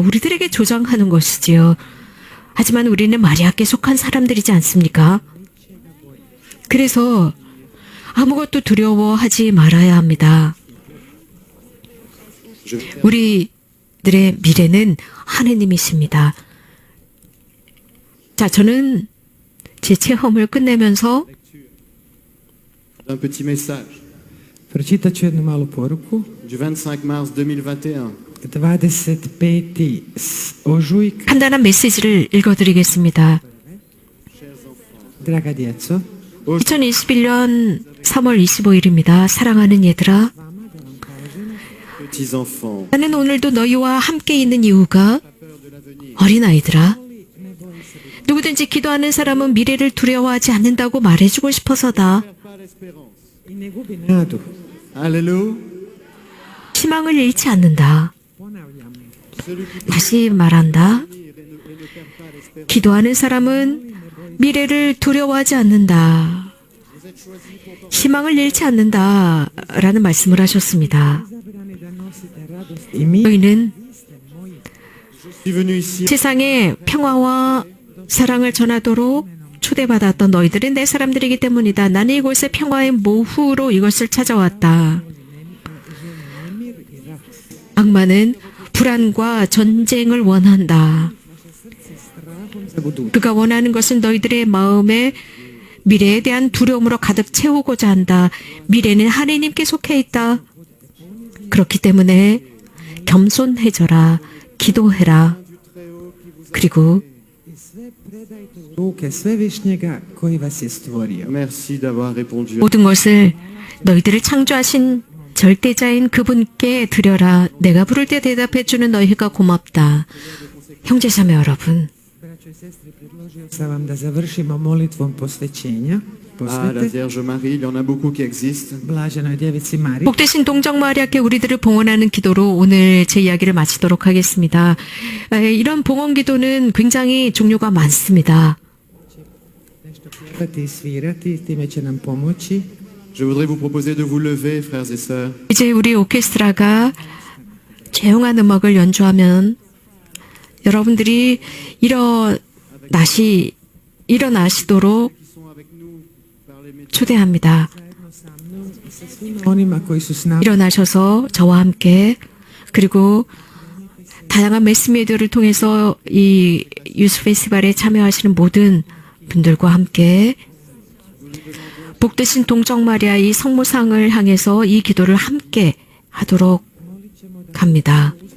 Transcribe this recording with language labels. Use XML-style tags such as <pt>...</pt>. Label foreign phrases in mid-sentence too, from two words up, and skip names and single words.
<ko>우리들에게 조장하는 것이지요. 하지만 우리는 마리아께 속한 사람들이지 않습니까? 그래서 아무것도 두려워하지 말아야 합니다. 우리들의 미래는 하느님이십니다. 자, 저는 제 체험을 끝내면서</ko> <fr>Un petit message</fr> <hr>Pročitat ću jednu malu poruku.</hr> <fr>du 25 mars 2021.</fr> <hr>25. ožujka.</hr> <ko>간단한 메시지를 읽어드리겠습니다.</ko> <hr>Draga djeco,</hr> <ko>2021년 3월 25일입니다. 사랑하는 얘들아,</ko> <fr>Petits enfants,</fr> <ko>나는 오늘도 너희와 함께 있는 이유가 어린아이들아, 누구든지 기도하는 사람은 미래를 두려워하지 않는다고 말해주고 싶어서다.</ko> <hr>i ne gubi nadu. Alléluia.</hr> <ko>희망을 잃지 않는다.</ko> <hr>Ponavljam,</hr> <ko>다시 말한다. 기도하는 사람은 미래를 두려워하지 않는다. 희망을 잃지 않는다. 라는 말씀을 하셨습니다.</ko> <hr>izabrani da nosite radost i mir.</hr> <ko>너희는</ko> <fr>Je suis venu ici</fr> <ko>세상에 평화와 사랑을 전하도록 초대받았던 너희들은 내 사람들이기 때문이다. 나는 이곳에 평화의 모후로 이것을 찾아왔다. 악마는 불안과 전쟁을 원한다.</ko> <hr>za budućnost.</hr> <ko>그가 원하는 것은 너희들의 마음에 미래에 대한 두려움으로 가득 채우고자 한다. 미래는 하느님께 속해 있다. 그렇기 때문에 겸손해져라. 기도해라. 그리고</ko> <hr>Sve predajte u ruke Svevišnjega koji vas je stvorio.</hr> <fr>merci d'avoir répondu.</fr> <ko>모든 것을 너희들을 창조하신 절대자인 그분께 드려라. 내가 부를 때 대답해주는 너희가 고맙다. 형제자매 여러분,</ko> <hr>Braćo i sestre, predložio sam vam da završimo molitvom posvećenja.</hr> <fr>Ah, la</fr> <hr>Posvete</hr> <fr>Vierge Marie, il y en a beaucoup qui existent.</fr> <hr>Blaženoj djevici Mariji.</hr> <ko>복되신 동정 마리아께 우리들을 봉헌하는 기도로 오늘 제 이야기를 마치도록 하겠습니다. 이런 봉헌 기도는 굉장히 종류가 많습니다.</ko> <hr>Nešto pjevati i svirati, time će nam pomoći.</hr> <fr>Je voudrais vous proposer de vous lever, frères et sœurs,</fr> <ko>이제 우리 오케스트라가 조용한 음악을 연주하면 여러분들이 일어나시도록 초대합니다.</ko> <hr>Onima koji su s nama</hr> <ko>일어나셔서 저와 함께 그리고 다양한 매스미디어를 통해서 이 유스 페스티벌에 참여하시는 모든 분들과 함께 복되신 동정 마리아 이 성모상을 향해서 이 기도를 함께 하도록 합니다.</ko>